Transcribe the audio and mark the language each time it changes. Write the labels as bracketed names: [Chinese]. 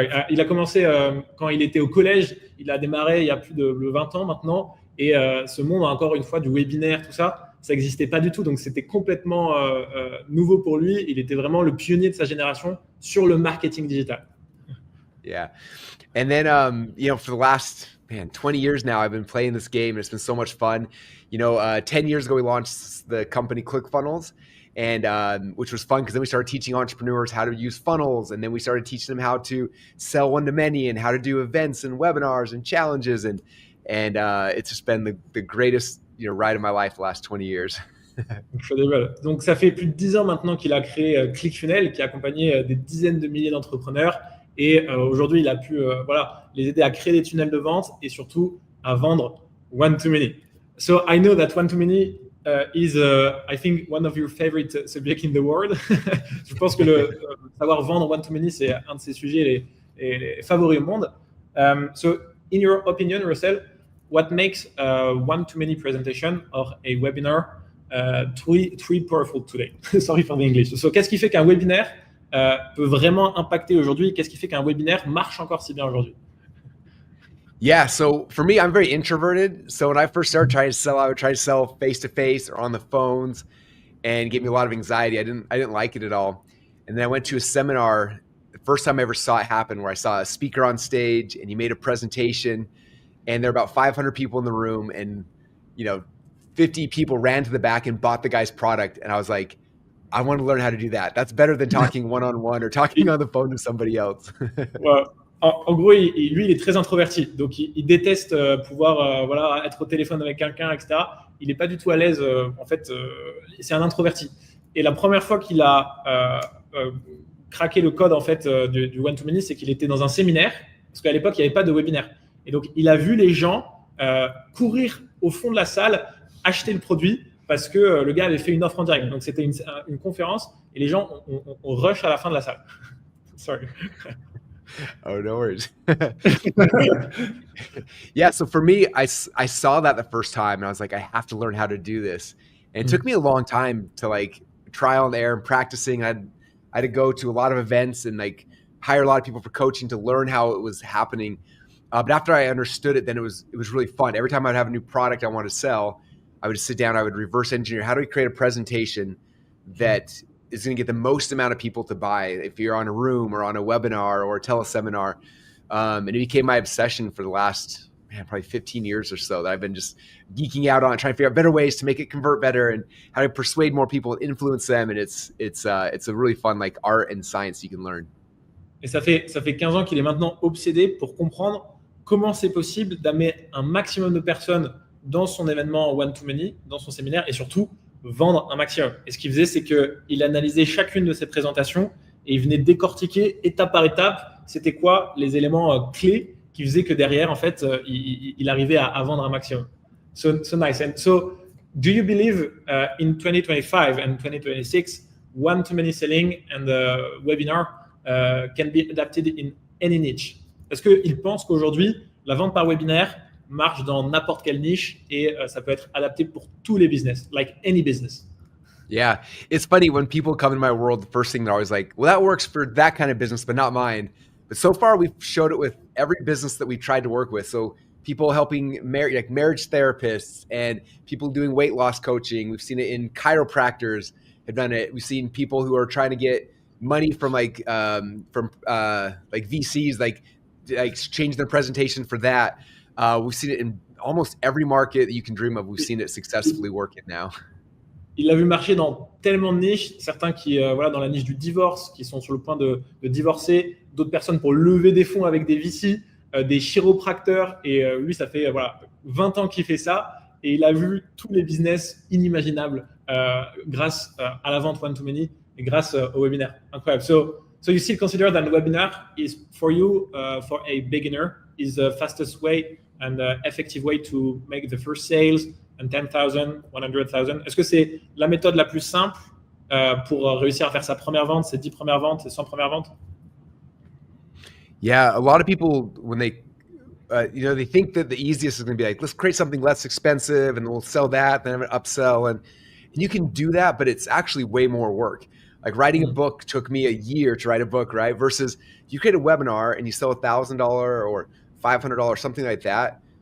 [French] il a commencé quand il était au collège. Il a démarré il y a plus de 20 ans maintenant, et ce monde, encore une fois, du webinaire, tout ça. Ça n'existait pas du tout, donc c'était complètement nouveau pour lui. Il était vraiment le pionnier de sa génération sur le marketing digital. [English] Yeah, and then for the last 20 years now, I've been playing this game, and it's been so much fun. 10 years ago, we launched the company ClickFunnels, and which was fun because then we started teaching entrepreneurs how to use funnels, and then we started teaching them how to sell one-to-many and how to do events and webinars and challenges, and it's just been the greatest ride of my life the last 20 years. [French] Donc ça fait plus de 10 ans maintenant qu'il a créé ClickFunnels, qui a accompagné des dizaines de milliers d'entrepreneurs, et aujourd'hui il a pu les aider à créer des tunnels de vente et surtout à vendre one-to-many. [English] So I know that one-to-many is I think one of your favorite subjects in the world. [French] Je pense que savoir vendre one-to-many, c'est un de ses sujets les favoris au monde. [English] So in your opinion, Russell, what makes a one-to-many presentation or a webinar truly powerful today? Sorry for the English. [French] So, qu'est-ce qui fait qu'un webinaire peut vraiment impacter aujourd'hui? Qu'est-ce qui fait qu'un webinaire marche encore si bien aujourd'hui? [English] Yeah, so for me, I'm very introverted. So when I first started trying to sell, I would try to sell face-to-face or on the phones, and it gave me a lot of anxiety. I didn't like it at all. And then I went to a seminar, the first time I ever saw it happen, where I saw a speaker on stage and he made a presentation, and there were about 500 people in the room, and 50 people ran to the back and bought the guy's product. And I was like, I want to learn how to do that. That's better than talking one-on-one or talking on the phone to somebody else. [French] Well, en gros, lui, il est très introverti. Donc, il déteste pouvoir être au téléphone avec quelqu'un, etc. Il n'est pas du tout à l'aise. En fait, c'est un introverti. Et la première fois qu'il a craqué le code en fait, du one-to-many, c'est qu'il était dans un séminaire, parce qu'à l'époque, il n'y avait pas de webinaire. Et donc, il a vu les gens courir au fond de la salle, acheter le produit, parce que le gars avait fait une offre en direct. Donc, c'était une conférence, et les gens ont rush à la fin de la salle. [English] Sorry. Oh, no worries. Yeah, so for me, I saw that the first time, and I was like, I have to learn how to do this. And it took me a long time to trial and error and practicing. I had to go to a lot of events and hire a lot of people for coaching to learn how it was happening. But after I understood it, then it was really fun. Every time I'd have a new product I wanted to sell, I would sit down, I would reverse engineer, how do we create a presentation that is going to get the most amount of people to buy if you're on a room or on a webinar or a teleseminar. And it became my obsession for the last, probably 15 years or so that I've been just geeking out on, trying to figure out better ways to make it convert better and how to persuade more people and influence them. And it's a really fun like art and science you can learn. [French] Et ça fait 15 ans qu'il est maintenant obsédé pour comprendre comment c'est possible d'amener un maximum de personnes dans son événement one-to-many, dans son séminaire, et surtout vendre un maximum. Et ce qu'il faisait, c'est qu'il analysait chacune de ses présentations et il venait décortiquer étape par étape, c'était quoi les éléments clés qui faisaient que derrière, en fait, il arrivait à vendre un maximum. [English] So nice. And so, do you believe in 2025 and 2026, one-to-many selling and webinar can be adapted in any niche? [French] Est-ce qu'il pense qu'aujourd'hui, la vente par webinaire marche dans n'importe quelle niche et ça peut être adapté pour tous les business, [English] like any business? Yeah, it's funny when people come in my world, the first thing they're always like, well, that works for that kind of business, but not mine. But so far, we've showed it with every business that we've tried to work with. So people helping marriage therapists and people doing weight loss coaching. We've seen it in chiropractors have done it. We've seen people who are trying to get money from VCs, like change their presentation for that. We've seen it in almost every market that you can dream of. We've seen it successfully working now. [French] Il l'a vu marcher dans tellement de niches, certains qui, dans la niche du divorce, qui sont sur le point de divorcer, d'autres personnes pour lever des fonds avec des VC, des chiropracteurs, et lui, ça fait 20 ans qu'il fait ça, et il a vu tous les business inimaginables grâce à la vente one-to-many et grâce au webinaire. Incroyable. [English] So you still consider that the webinar is for you, for a beginner, is the fastest way and effective way to make the first sales and 10,000, 100,000. [French] Est-ce que c'est la méthode la plus simple pour réussir à faire sa première vente, ses 10 premières ventes, ses 100 premières ventes? [English] Yeah, a lot of people, when they, they think that the easiest is going to be like, let's create something less expensive and we'll sell that, then have an upsell. And you can do that, but it's actually way more work. Like writing a book took me a year to write a book, right? Versus you create a webinar and you sell $1,000 or $500, something like that.